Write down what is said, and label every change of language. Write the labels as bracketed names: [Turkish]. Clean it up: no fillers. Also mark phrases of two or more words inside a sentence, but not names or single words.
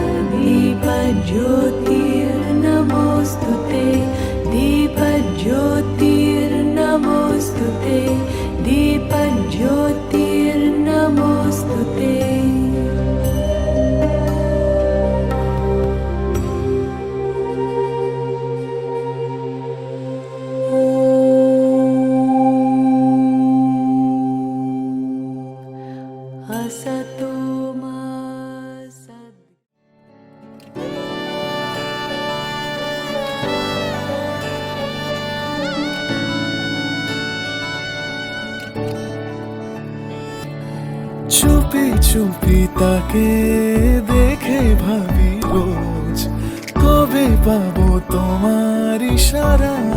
[Sanskrit] दीपज्योतिर्नमोऽस्तु ते दीपज्योतिर्नमोऽस्तु ते दीपज्योतिर्नमोऽस्तु ते असतो मा सद् [Bangla] চুপি চুপি তাকে দেখে ভাবি রোজ কবে পাবো তোমার ইশারা